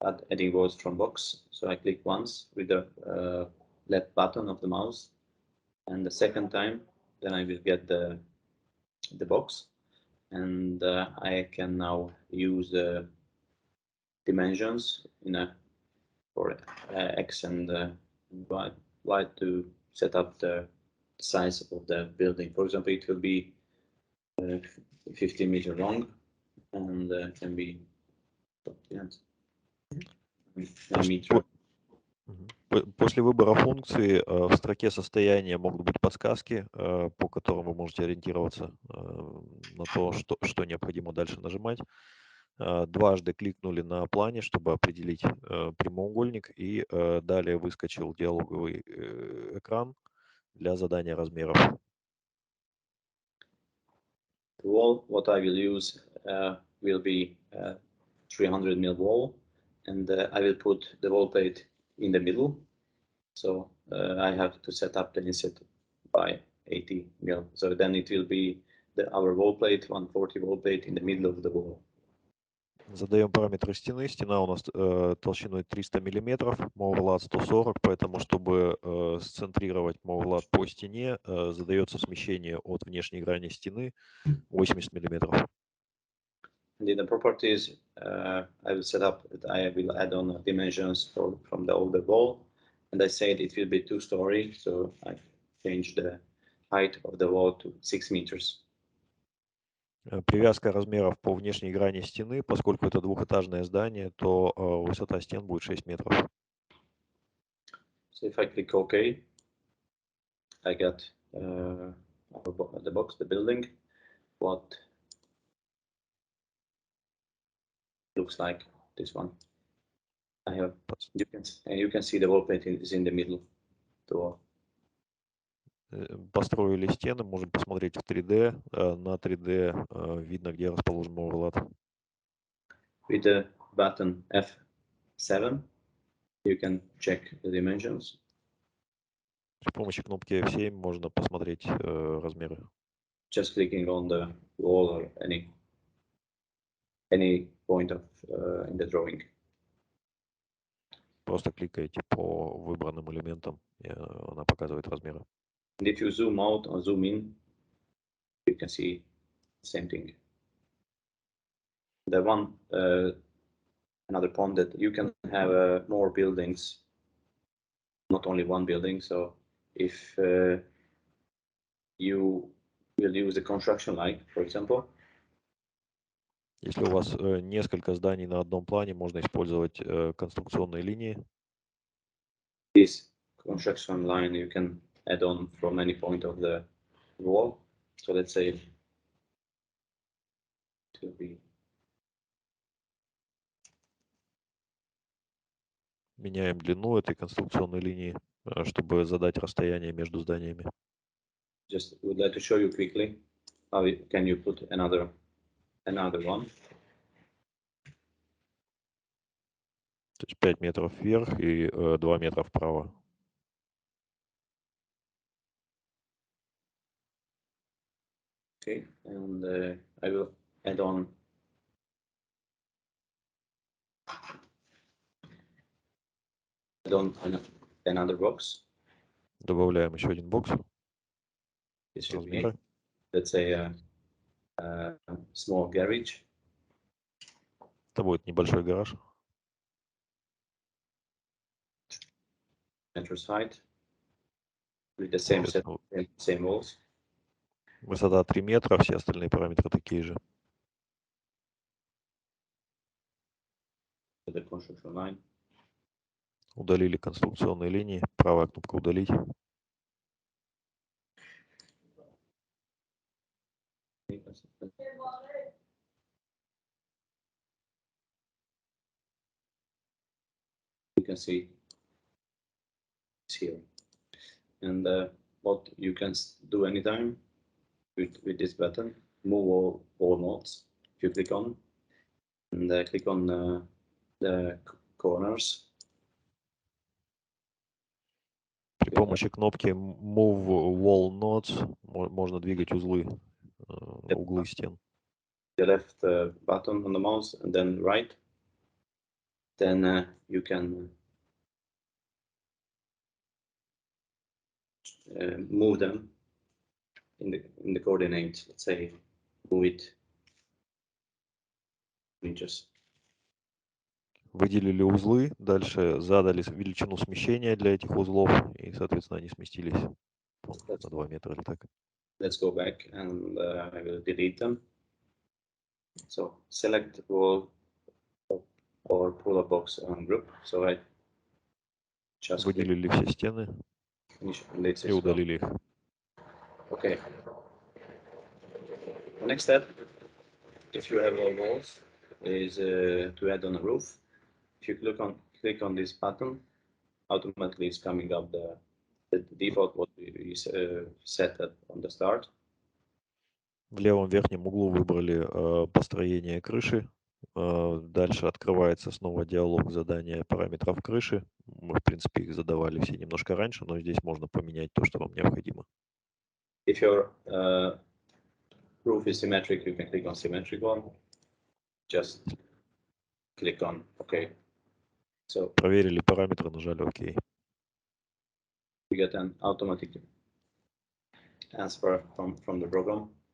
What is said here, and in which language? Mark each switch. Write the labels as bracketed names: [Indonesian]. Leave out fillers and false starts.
[English] Adding walls from box. So I click once with the left button of the mouse, and the second time, then I will get the box, and I can now use the dimensions for X and Y to set up the size of the building. For example, it will be 50 meters long, and can be 9 meters. [Russian] После выбора функции в строке состояния могут быть подсказки, по которым вы можете ориентироваться на то, что необходимо дальше нажимать. Дважды кликнули на плане, чтобы определить прямоугольник, и далее выскочил диалоговый экран для задания размеров. [English] The wall, what I will use will be 300 mil wall, and I will put the wall plate in the middle. So I have to set up the inset by 80 mil. So then it will be our wall plate, 140 wall plate in the middle of the wall. [Russian] Задаем параметры стены. Стена у нас толщиной 300 мм, Moorlat 140, поэтому, чтобы сцентрировать Moorlat по стене, задается смещение от внешней грани стены 80 мм. [English] And in the properties, I will set up that I will add on dimensions from the older wall, and I said it will be 2-story, so I changed the height of the wall to 6 meters. [Russian] Привязка размеров по внешней грани стены, поскольку это двухэтажное здание, то высота стен будет 6 метров. [English] So if I click OK, I get the box, the building, what looks like this one. I have, you can see the wall plate is in the middle. So, [Russian] Построили стены, можем посмотреть в 3D. На 3D видно, где расположен Moorlat. [English] With the button F7, you can check the dimensions. [Russian] При помощи кнопки F7 можно посмотреть размеры. [English] Just clicking on the wall or any point of in the drawing. [Russian] Просто кликаете по выбранным элементам, и она показывает размеры. [English] And if you zoom out or zoom in, you can see the same thing. The one another point that you can have more buildings, not only one building. So if you will use the construction line, for example. [Russian] Если у вас несколько зданий на одном плане, можно использовать конструкционные линии. [English] This construction line you can add on from any point of the wall. So let's say it will be [Russian] Меняем длину этой конструкционной линии, чтобы задать расстояние между зданиями. [English] just would like to show you quickly how can you put another one. [Russian] То есть 5 метров вверх и 2 метра вправо. [English] Okay, and I will add on another box. [Russian] Добавляем еще один бокс. [English] This should be, [Russian] Размеры. [English] let's say, a small garage. [Russian] Это будет небольшой гараж. [English] Meters height with the same set, same walls. [Russian] Высота 3 метра, все остальные параметры такие же. [English] The construction line. [Russian] Удалили конструкционные линии. Правая кнопка «Удалить». [English] You can see it's here. And what you can do anytime with this button, move all nodes. If you click on and click on the corners. [Russian] При помощи кнопки Move Wall Nodes можно двигать узлы, углы стен. [English] The left button on the mouse and then right. Then you can move them in the coordinates. Let's say move it inches. [Russian] Выделили узлы, дальше задали величину смещения для этих узлов, и, соответственно, они сместились на 2 метра или так. [English] Let's go back and I will delete them. So select wall or pull a box on group. So I just [Russian] Выделили все стены и удалили их. [English] Okay. The next step, if you have all walls, is to add on a roof. If you click on this button, automatically it's coming up the default what we set on the start. [Russian] В левом верхнем углу выбрали построение крыши. Дальше открывается снова диалог задания параметров крыши. Мы, в принципе, их задавали все немножко раньше, но здесь можно поменять то, что вам необходимо. [English] If your roof is symmetric, you can click on symmetric one. Just click on OK. So [Russian] проверили параметры, нажали ОК. [English] You get an automatic answer from the program.